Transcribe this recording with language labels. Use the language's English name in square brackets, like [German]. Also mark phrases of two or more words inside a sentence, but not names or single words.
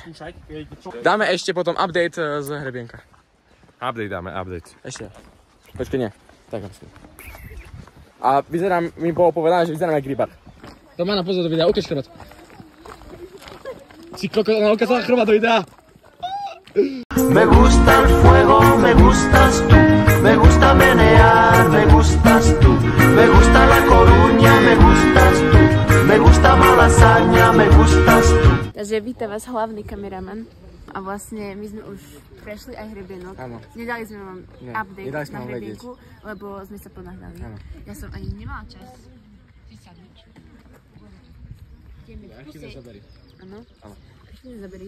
[Slovak] Dáme ešte potom update z hrebienka. Update dáme, update. Ešte. Počkej, nie. Tak, asi. A vyzerám, mi bolo povedané, že vyzerám jak rybar. To má na pozor do videa, ukáž chrbát. Si koko, ona ukázala chrbát do videa. [Spanish] Me gusta el fuego, me gustas tú. Me gusta menear, me gustas tú. Me gusta La Coruña, me gustas tú. Me gusta Malasaña, me gustas tú. [Slovak] Takže víta vás hlavný kameraman. A vlastne my sme už prešli aj hrebienok. Áno. Nedali sme vám update na hrebienku, lebo sme sa ponáhľali. Ja som ani nemala čas si sadnúť. Archívne zabery. Áno. Archívne zabery.